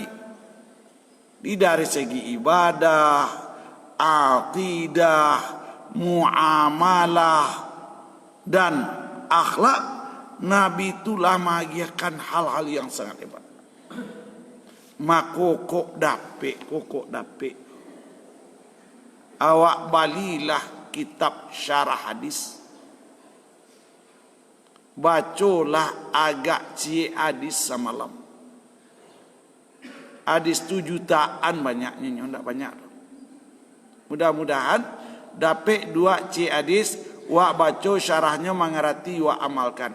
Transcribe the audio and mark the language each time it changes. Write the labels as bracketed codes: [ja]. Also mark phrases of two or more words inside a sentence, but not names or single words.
[id] Dari segi ibadah, akidah, muamalah, dan akhlak, Nabi itulah mengajarkan hal-hal yang sangat hebat. [min] Makokok dapik. awak balilah kitab syarah hadis, bacolah agak cie hadis semalam. Hadis tu jutaan banyaknya, ndak banyak. [id] Mudah-mudahan dapat 2 cie hadis, [min] wak baca [id] syarahnya mengerti, [min] wak amalkan.